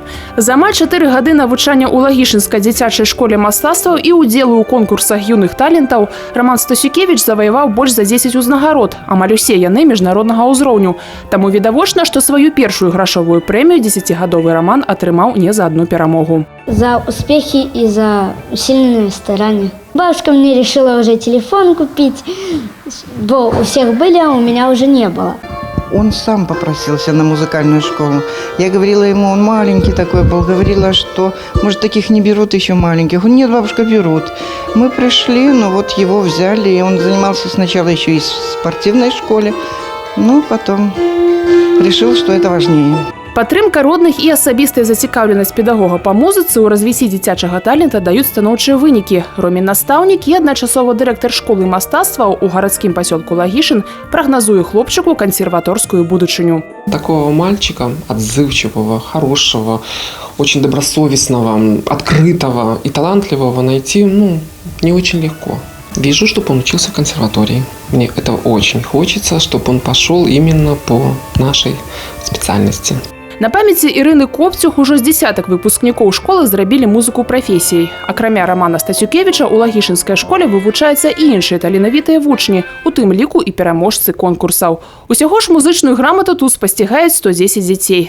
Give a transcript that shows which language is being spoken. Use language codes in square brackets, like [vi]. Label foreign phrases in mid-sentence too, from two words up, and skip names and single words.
[be] За амаль 4 гады навучання ў Лагішынскай дзіцячай школе мастацтваў і ўдзелу ў конкурсах юных талентаў Роман Стасюкевіч заваяваў больш за 10 узнагарод, амаль усе яны міжнароднага ўзроўню. Таму відавочна, што сваю першую грашовую прэмію 10-гадовы Роман атрымаў не за одну перамогу. [ru] За успехи и за усиленное старание. Бабушка мне решила уже телефон купить, бо у всех были, а у меня уже не было. Он сам попросился на музыкальную школу. Я говорила ему, он маленький такой был, говорила, что, может, таких не берут еще маленьких. Он, нет, бабушка, берут. Мы пришли, но вот его взяли, и он занимался сначала еще и в спортивной школе, но потом решил, что это важнее. [be] Падтрымка родных і асабістая зацікаўленасць педагога па музыцы ў развіцці дзіцячага талента даюць станоўчыя вынікі. Ромін настаўнік і адначасова дырэктар школы мастацтваў у гарадскім пасёлку Лагішын прагназуе хлопчыку кансерваторскую будучыню. [ru] Такого мальчика, отзывчивого, хорошего, очень добросовестного, открытого и талантливого найти, не очень легко. Вижу, чтобы он учился в консерватории. Мне это очень хочется, чтобы он пошел именно по нашей специальности. [be] На памяці Ірыны Копцюх ужо з дзесятак выпускнікоў школы зрабілі музыку прафесіяй. Акрамя Романа Стасюкевіча у Лагішынскай школе вывучаюцца і іншыя таленавітыя вучні, у тым ліку і пераможцы конкурсаў. Усяго ж музычную грамату тут спасцігаюць 110 дзяцей.